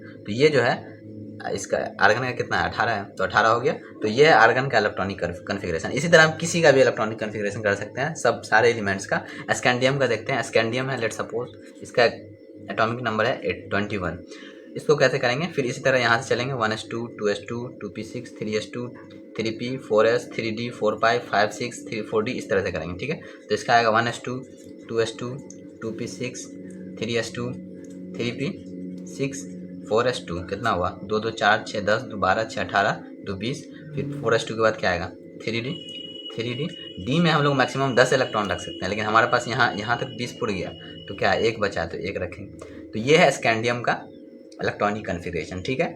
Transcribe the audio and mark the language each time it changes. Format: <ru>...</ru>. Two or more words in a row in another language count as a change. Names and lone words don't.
<hi>तो ये जो है इसका आर्गन का कितना है, 18 है, तो 18 हो गया। तो ये है आर्गन का</hi> <en>electronic configuration.</en> <hi>इसी तरह हम किसी का भी</hi> <en>electronic configuration</en> <hi>कर सकते हैं, सब सारे एलिमेंट्स का। स्कैंडियम का देखते हैं, स्कैंडियम है,</hi> <en>let suppose</en> <hi>इसका</hi> <en>atomic number</en> <hi>है 21। इसको कैसे करेंगे, फिर इसी तरह यहाँ से चलेंगे 1s2 2s2 2p6 3s2 3p 4s 3d 4p 5 6 3 4d इस तरह से करेंगे, ठीक है। तो इसका आएगा 1s2 2s2 2p6 3s2 3p6 4s2 कितना हुआ, 2 2 4 6 10 2 12 6 18 2 20, फिर 4s2 के बाद क्या आएगा 3d 3d। डी में हम लोग मैक्सिमम 10 इलेक्ट्रॉन रख सकते हैं, लेकिन हमारे पास यहाँ तक 20 पुर गया, तो क्या एक बचा, तो एक रखेंगे। तो ये है स्कैंडियम का</hi> <en>electronic configuration,</en> <hi>ठीक है।</hi>